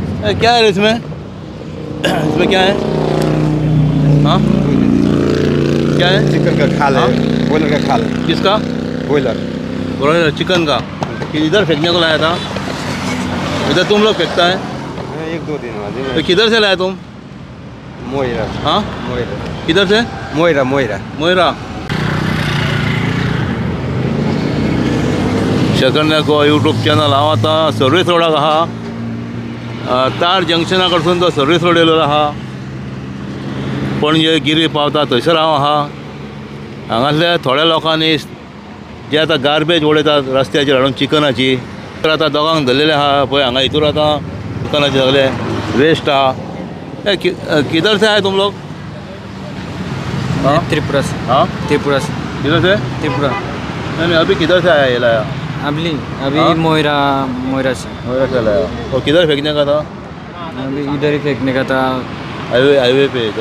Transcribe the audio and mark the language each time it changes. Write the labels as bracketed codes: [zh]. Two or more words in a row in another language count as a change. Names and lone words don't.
[hi] क्या है इसमें? इसमें क्या है? हाँ, क्या है? चिकन का खाल है, बॉयलर का खाल। किसका? बॉयलर। ब्रॉयलर चिकन का। कि इधर फेंकने को लाया था? इधर तुम लोग फेंकता है? 1-2 दिन बाद। तो किधर से लाया तुम? मोयरा। हाँ, मोयरा। किधर से? मोयरा मोयरा। मोयरा। [kok] शेखरण्याको यूट्यूब चॅनल हांव आतां [en] service roadाक [kok] आहा, तार जंक्शना कडसून तो [en] service road [kok] येयलो आहा, पणजे गिरी पावता थंयसर हांव आहा। हांगासल्या थोड्या लोकांनी जे आतां गार्बेज उडयतात रस्त्याचेर हाडून चिकनाची, तर आतां दोगांक धरलेले आहा पळय। हांगा हितूर आतां चिकनाचे सगळे वेस्ट आहा। [hi] किधर से आए तुम लोग? हाँ? त्रिपुरा से। हाँ, त्रिपुरा से। किधर से? त्रिपुरा। नहीं, अभी किधर से आया ये लाया? अभी हाँ? मोयरा से। मोयरा से लाया। और किधर फेंकने का था? अभी इधर ही फेंकने का था। हाईवे पे इधर।